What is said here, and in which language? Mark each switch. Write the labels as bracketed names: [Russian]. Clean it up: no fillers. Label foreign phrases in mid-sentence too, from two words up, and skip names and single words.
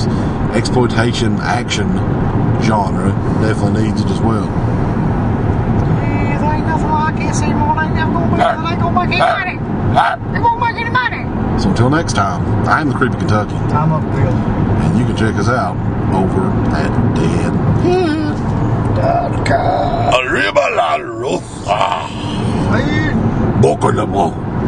[English] Exploitation action genre definitely needs it as well. Yeah, there ain't nothing like this anymore. They ain't gonna make any money. They won't make any money. So until next time, I'm the Creepy Kentucky. I'm up, Bill. And you can check us out over at DEADPIT.com. [Spanish] Arriba la Rosa. [English] Hey. Boca de Bo.